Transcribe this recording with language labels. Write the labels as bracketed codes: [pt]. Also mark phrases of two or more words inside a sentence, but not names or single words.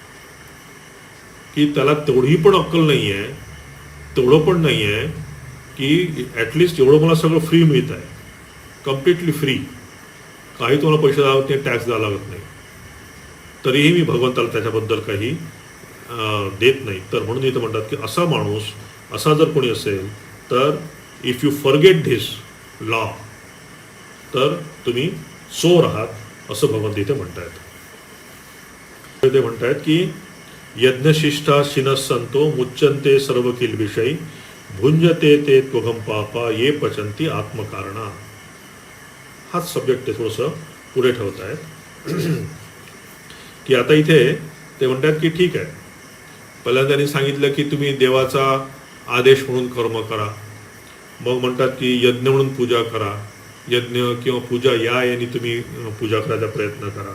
[mr] की त्याला तेवढी पण अक्कल नाही आहे, तेवढं पण नाही आहे की ॲटलिस्ट एवढं मला सगळं फ्री मिळत आहे, [en] completely free, [mr] काही तुम्हाला पैसे द्यावं नाही, टॅक्स द्यावा लागत नाही, तरीही मी भगवंताला त्याच्याबद्दल काही देत नाही. तर म्हणून इथं म्हणतात की असा माणूस, असा जर कोणी असेल तर [en] if you forget this law, [mr] तर तुम्ही चोर आहात, असं भगवंत इथे म्हणतायत. ते म्हणतायत की [sa] यज्ञशिष्ठा शिनसंतो मुच्यंते सर्व किलबिषयी भुंजते ते त्वगम पापा ये पचंती आत्मकारणा. [mr] हाच सब्जेक्ट ते थोडंसं पुढे ठेवत आहेत. की आता इथे ते म्हणतात की ठीक आहे, पहिल्यांदा त्यांनी सांगितलं की तुम्ही देवाचा आदेश म्हणून कर्म करा, मग म्हणतात की यज्ञ म्हणून पूजा करा, यज्ञ किंवा पूजा याने तुम्ही पूजा करायचा प्रयत्न करा.